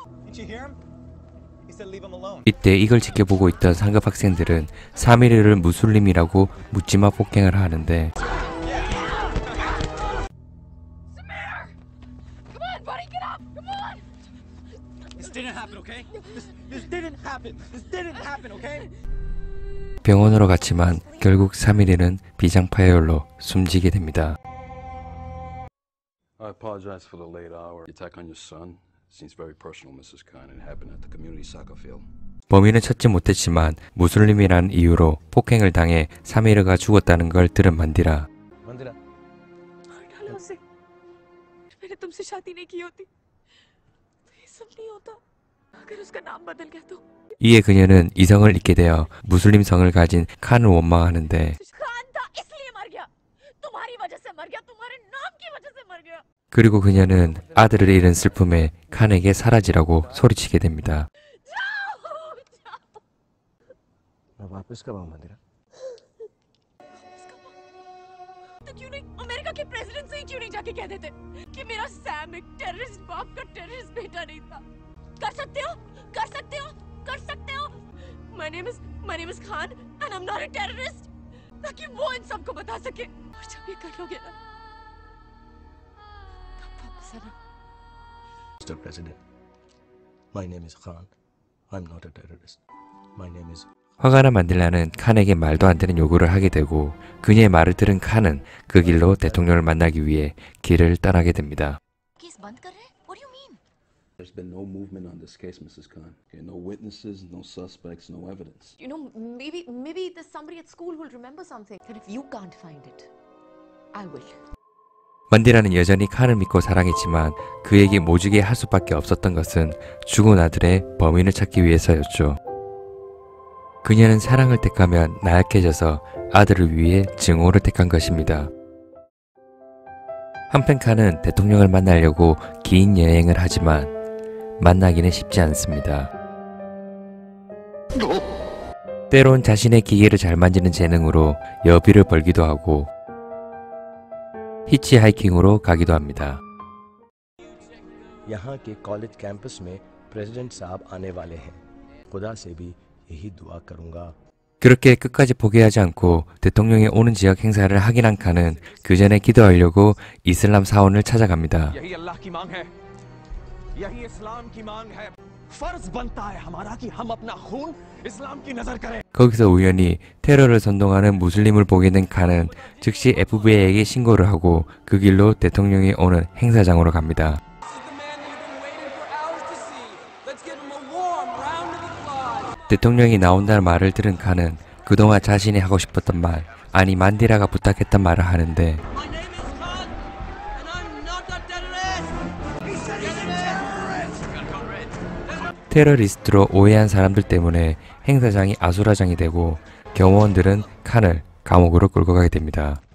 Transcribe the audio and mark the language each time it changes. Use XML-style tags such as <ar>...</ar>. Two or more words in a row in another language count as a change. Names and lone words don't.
<ko>이때 이걸 지켜보고 있던 상급 학생들은 사미르를 무슬림이라고 묻지마 폭행을 하는데 병원으로 갔지만 결국 사미르는 비장파열로 숨지게 됩니다.</ko> <en>I apologize for the late hour. The attack on your son seems very personal, Mrs. Khan. It happened at the community soccer field.</en> <ko>범인은 찾지 못했지만 무슬림이라는 이유로 폭행을 당해 사미르가 죽었다는 걸 들은 만디라. Mandira.</ko> <hi>डालो उसे. मैंने तुमसे शादी नहीं की होती. तो ये सब नहीं होता. अगर उसका नाम बदल गया तो.</hi> <ko>이에 그녀는 이성을 잃게 되어 무슬림 성을 가진 칸을 원망하는데</ko> <hi>खान था इसलिए मर गया. तुम्हारी वजह से मर गया. तुम्हारे नाम की वजह से मर गया.</hi> <ko>그리고 그녀는 아들을 잃은 슬픔에 칸에게 사라지라고 소리치게 됩니다.</ko> <hi>मैं वापस कब आऊँ मंदिरा? तो क्यों नहीं अमेरिका के प्रेसिडेंट से ही क्यों नहीं जाके कह देते कि मेरा सैम एक टेररिस्ट बाप का टेररिस्ट बेटा नहीं था. कर सकते हो, कर सकते हो, कर सकते हो.</hi> <en>My name is Khan and I'm not a terrorist.</en> <hi>ताकि वो इन सबको बता सके. और जब ये कर लोगे ना तब वापस आना.</hi> <en>Mr. President, my name is Khan. I'm not a terrorist. My name is.</en> <ko>화가 난 만딜라는 칸에게 말도 안 되는 요구를 하게 되고 그녀의 말을 들은 칸은 그 길로 대통령을 만나기 위해 길을 떠나게 됩니다.</ko> <hi>केस बंद कर रहे हैं?</hi> <en>What do you mean? There's been no movement on this case, Mrs. Khan. Okay, no witnesses, no suspects, no evidence. You know, maybe there's somebody at school who'll remember something. But if you can't find it, I will.</en> <ko>만디라는 여전히 칸을 믿고 사랑했지만 그에게 모지게 할 수밖에 없었던 것은 죽은 아들의 범인을 찾기 위해서였죠. 그녀는 사랑을 택하면 나약해져서 아들을 위해 증오를 택한 것입니다. 한편 칸은 대통령을 만나려고 긴 여행을 하지만 만나기는 쉽지 않습니다. 때론 자신의 기계를 잘 만지는 재능으로 여비를 벌기도 하고 히치하이킹으로 가기도 합니다.</ko> <hi>यहाँ के</hi> <en>college campus</en> <hi>में प्रेसिडेंट साहब आने वाले हैं. खुदा से भी यही दुआ करूंगा.</hi> <ko>그렇게 끝까지 포기하지 않고 대통령이 오는 지역 행사를 확인한 칸은 그 전에 기도하려고 이슬람 사원을 찾아갑니다.</ko> <hi>यही अल्लाह की मांग है, यही इस्लाम की मांग है। फर्ज बनता है हमारा कि हम अपना खून इस्लाम की नजर करें।</hi> <ko>거기서 우연히 테러를 선동하는 무슬림을 보게 된 칸은 즉시 FBI에게 신고를 하고 그 길로 대통령이 오는 행사장으로 갑니다. 대통령이 나온다는 말을 들은 칸은 그동안 자신이 하고 싶었던 말, 아니 만디라가 부탁했던 말을 하는데 테러리스트로 오해한 사람들 때문에 행사장이 아수라장이 되고 경호원들은 칸을 감옥으로 끌고 가게 됩니다.</ko>